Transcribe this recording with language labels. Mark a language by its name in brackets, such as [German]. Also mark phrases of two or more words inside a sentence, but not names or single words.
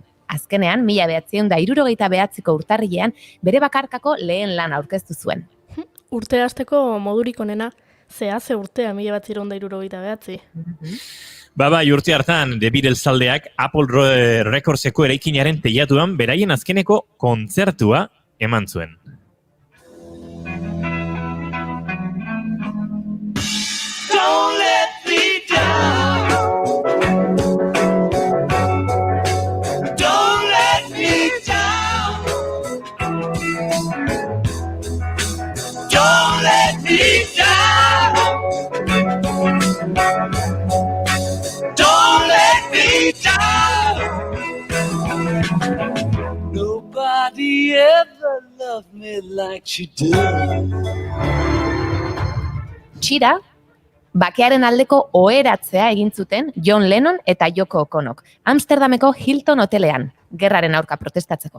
[Basque] Azkenean, 1969ko urtarrilean, bere bakarkako lehen lan aurkeztu zuen. Urte hasteko modurik onena, ze urtea 1969. Bai, urte hartan, The Beatles taldeak Apple Recordseko eraikinaren teilatuan beraien azkeneko kontzertua eman zuen. [English] Don't let me down. Don't let me down. Don't let me down. Don't let me down. Nobody ever loved me like she does. [Basque] Txira, bakearen aldeko oheratzea egin zuten John Lennon eta Yoko Onok, Amsterdameko Hilton hotelean, gerraren aurka protestatzeko.